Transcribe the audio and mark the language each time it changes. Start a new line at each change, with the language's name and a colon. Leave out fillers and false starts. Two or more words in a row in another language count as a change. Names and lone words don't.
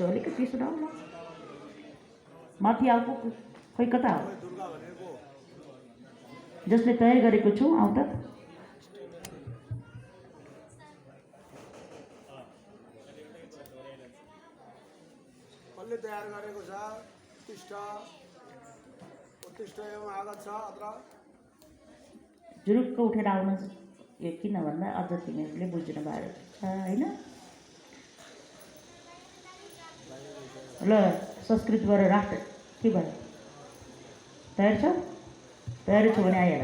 Nepali: अलिकति सुनाउ न। माथि आएको खोइ कता हो? जसले तयार गरेको छु आउँ त। कसले तयार गरेको छ?
Sanskrit: उत्तिष्ठ एवं आगत छ अत्र।
Nepali: जुरुक्क उठेर आउनु। यो किन भन्दा अझ तिमीहरूले बुझ्नु भएको छ होइन। ल संस्कृतबाट राष्ट्र के भयो? तयार छ? तयार छ भने आइहाल।